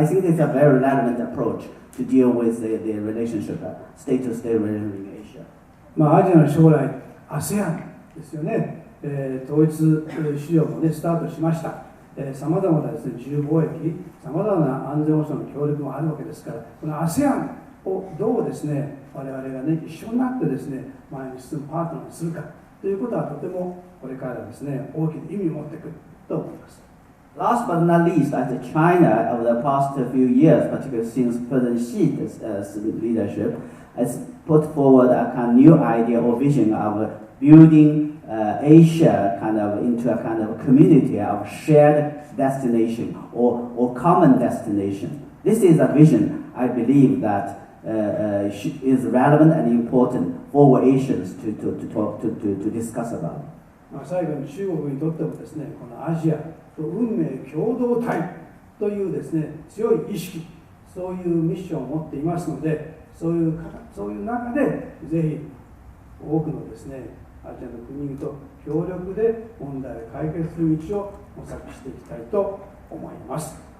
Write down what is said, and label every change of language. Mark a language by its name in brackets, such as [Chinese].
[English] I think it's a very relevant approach to deal with the relationship, state-to-state relationship in Asia. [Japanese] アジアの将来、ASEAN ですよね、統一市場も、ね、スタートしました。さまざまなですね、自由貿易、さまざまな安全保障の協力もあるわけですから、この ASEAN をどうですね、我々がね、一緒になってですね、前に進むパートナーにするかということはとてもこれからですね、大きな意味を持ってくると思います。 [English] Last but not least, I think China over the past few years, particularly since President Xi's leadership, has put forward a kind of new idea or vision of building Asia into a kind of community of shared destination or common destination. This is a vision I believe that is relevant and important for Asians to discuss about. [Japanese] 最後に中国にとってもですね、このアジアと運命共同体というですね、強い意識、そういうミッションを持っていますので、そういう中でぜひ多くのですね、アジアの国々と協力で問題を解決する道を模索していきたいと思います。